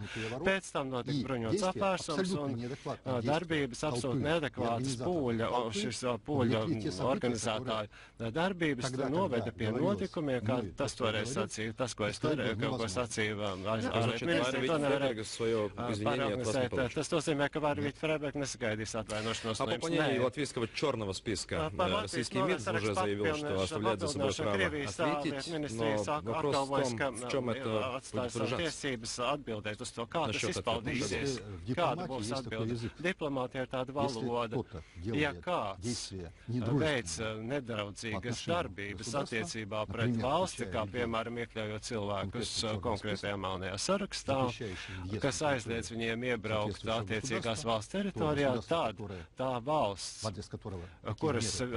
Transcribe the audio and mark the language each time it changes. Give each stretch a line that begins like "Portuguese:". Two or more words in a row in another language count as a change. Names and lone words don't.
Latvian: Pēc tam notika bruņots apvērsums un darbības absolūti neadekvātas pūļa organizētāju darbības noveda pie notikumiem, kā tas toreiz sacīja, tas, ko es sacīju ārlietu ministriju, to nevarēja pārorganizēt. Tas nozīmē, ka Варя Фрейберг nesagaidīs atvainošanos.
Russian: О пополнении латвийского черного списка российский МИД уже заявил, что оставляет за собой право ответить, но вопрос в том, в чем это будет выражаться. Насчет этого
Latvian: izpildīsies. Kāda būs atbilde? Diplomātija ir tāda valoda. Ja kāds veic nedraudzīgas darbības attiecībā pret valsti, kā piemēram iekļaujot cilvēkus konkrētajā melnajā sarakstā, kas aizliedz viņiem iebraukt attiecīgās valsts teritorijā, tad tā valsts, kuras